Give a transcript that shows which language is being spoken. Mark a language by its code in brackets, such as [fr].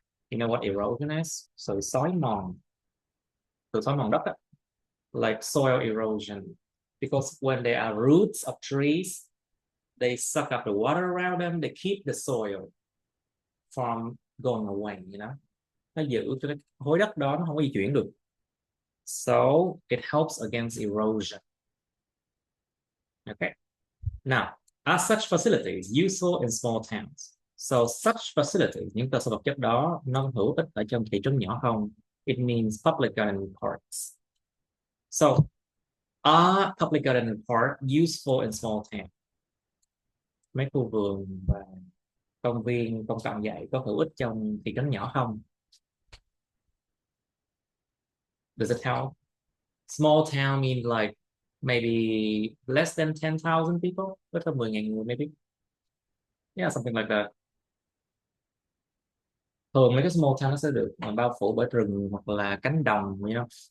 [en] You know what erosion is? So [vi] xói mòn, từ xói mòn đất á, [en] like soil erosion, because when there are roots of trees, they suck up the water around them, they keep the soil from going away, you know. [vi] Nó giữ cho cái khối đất đó nó không có di chuyển được. [en] So it helps against erosion. Okay. Now, are such facilities useful in small towns? So such facilities, [vi] những cơ sở vật chất đó nó hữu ích ở trong thị trấn nhỏ không? [en] It means public garden and parks. So, are public garden and park useful in small towns? [vi] Mấy khu vườn và công viên công cộng vậy có hữu ích trong thị trấn nhỏ không? [en] Does it help? Small town means like maybe less than 10,000 people, [vi] ít hơn 10.000 người [en] maybe. Yeah, something like that. [vi] Thường mấy cái small town nó sẽ được bao phủ bởi rừng hoặc là cánh đồng, you know.